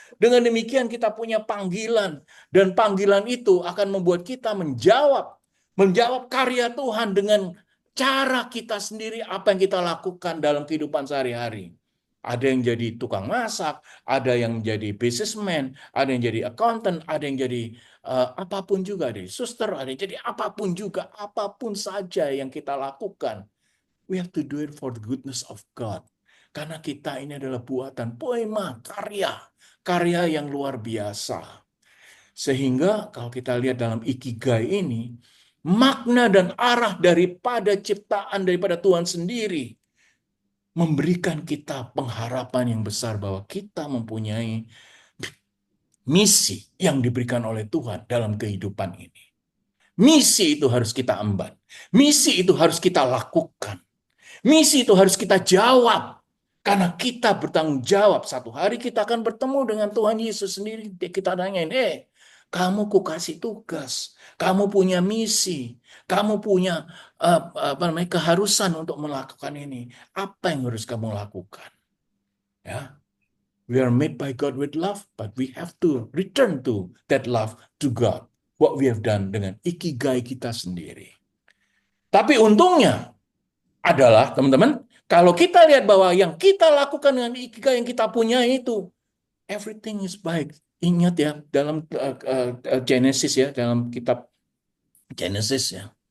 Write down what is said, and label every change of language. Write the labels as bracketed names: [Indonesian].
[Indonesian] Dengan demikian kita punya panggilan. Dan panggilan itu akan membuat kita menjawab karya Tuhan dengan cara kita sendiri apa yang kita lakukan dalam kehidupan sehari-hari. Ada yang jadi tukang masak, ada yang jadi businessman, ada yang jadi accountant, ada yang jadi apapun juga, ada yang suster, ada yang jadi apapun juga, apapun saja yang kita lakukan. [English] We have to do it for the goodness of God. [Indonesian] Karena kita ini adalah buatan poema, karya yang luar biasa. Sehingga kalau kita lihat dalam Ikigai ini, makna dan arah daripada ciptaan daripada Tuhan sendiri memberikan kita pengharapan yang besar bahwa kita mempunyai misi yang diberikan oleh Tuhan dalam kehidupan ini. Misi itu harus kita emban. Misi itu harus kita lakukan. Misi itu harus kita jawab. Karena kita bertanggung jawab. Satu hari kita akan bertemu dengan Tuhan Yesus sendiri. Kita tanyain, kamu ku kasih tugas. Kamu punya misi. Kamu punya keharusan untuk melakukan ini. Apa yang harus kamu lakukan? [English] Ya, we are made by God with love, but we have to return to that love to God. What we have done [Indonesian] dengan ikigai kita sendiri. Tapi untungnya adalah, teman-teman, kalau kita lihat bahwa yang kita lakukan dengan ikigai yang kita punya itu, [English] everything is [Indonesian] baik. Ingat ya, dalam Genesis ya, dalam kitab Genesis ya.